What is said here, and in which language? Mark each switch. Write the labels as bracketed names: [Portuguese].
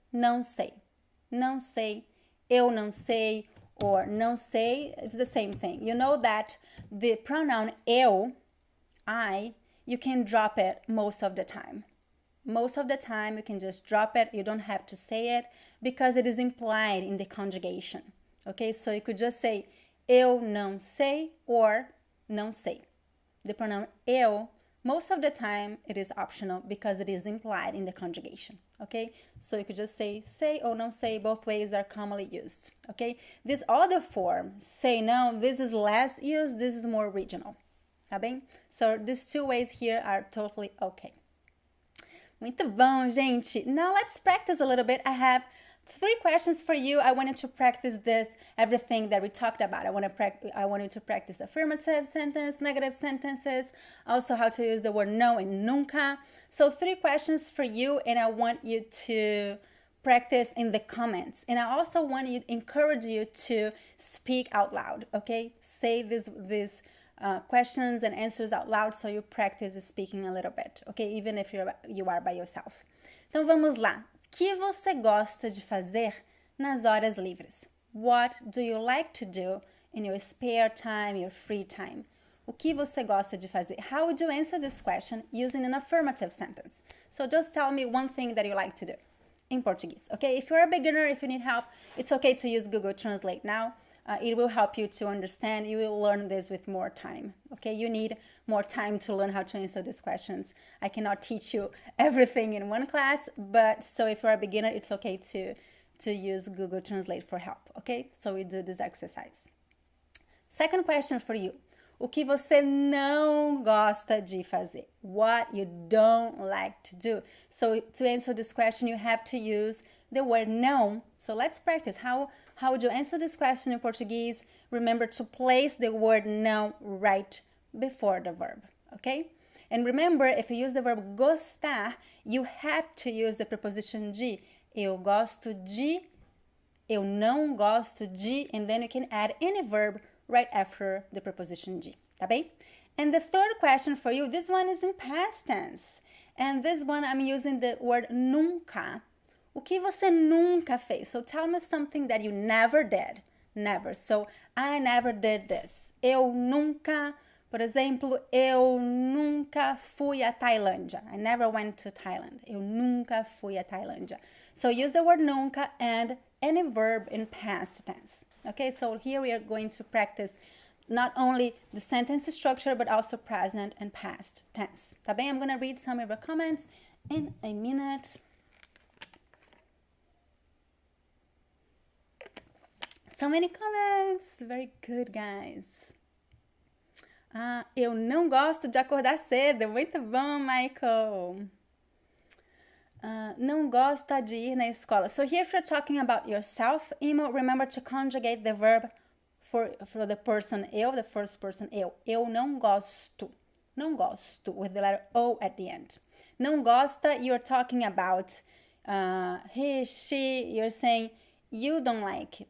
[Portuguese] Não sei. Não sei. Eu não sei. [English] Or [Portuguese] não sei, [English] it's the same thing. You know that the pronoun eu, I, you can drop it most of the time. Most of the time, you can just drop it. You don't have to say it because it is implied in the conjugation. Okay, so you could just say [Portuguese] eu não sei [English] or [Portuguese] não sei. [English] The pronoun eu, most of the time, it is optional because it is implied in the conjugation. Okay, so you could just say or não say. Both ways are commonly used. Okay, this other form, say no, this is less used. This is more regional. [Portuguese] Tá bem? [English] So these two ways here are totally okay. [Portuguese] Muito bom, gente. [English] Now let's practice a little bit. I have 3 questions for you. I wanted to practice everything that we talked about. I want you to practice affirmative sentence, negative sentences, also how to use the word no and nunca. So 3 questions for you, and I want you to practice in the comments. And I also want to encourage you to speak out loud, okay? Say these questions and answers out loud so you practice speaking a little bit, okay? Even if you are by yourself. [Portuguese] Então vamos lá. O que você gosta de fazer nas horas livres? [English] What do you like to do in your spare time, your free time? [Portuguese] O que você gosta de fazer? [English] How would you answer this question using an affirmative sentence? So just tell me one thing that you like to do in Portuguese, okay? If you're a beginner, if you need help, it's okay to use Google Translate now. It will help you to understand. You will learn this with more time, okay? You need more time to learn how to answer these questions. I cannot teach you everything in one class, but so if you're a beginner, it's okay to use Google Translate for help, okay? So we do this exercise. Second question for you. [Portuguese] O que você não gosta de fazer? [English] What you don't like to do. So to answer this question, you have to use the word não. So let's practice. How would you answer this question in Portuguese? Remember to place the word não right before the verb, okay? And remember, if you use the verb gostar, you have to use the preposition de. [Portuguese] Eu gosto de, eu não gosto de, [English] and then you can add any verb right after the preposition de, [Portuguese] tá bem? [English] And the third question for you, this one is in past tense. And this one I'm using the word nunca. [Portuguese] O que você nunca fez? [English] So tell me something that you never did. Never. So I never did this. [Portuguese] Eu nunca, por exemplo, eu nunca fui à Tailândia. [English] I never went to Thailand. [Portuguese] Eu nunca fui à Tailândia. [English] So use the word nunca and any verb in past tense. Okay, so here we are going to practice not only the sentence structure, but also present and past tense. [Portuguese] Tá bem? [English] I'm going to read some of your comments in a minute. So many comments. Very good, guys. [Portuguese] Eu não gosto de acordar cedo. Muito bom, Michael. Não gosta de ir na escola. [English] So here if you're talking about yourself, Imo, remember to conjugate the verb for the person eu, the first person eu. [Portuguese] Eu não gosto. Não gosto, [English] with the letter O at the end. [Portuguese] Não gosta, [English] you're talking about he, she, you're saying you don't like.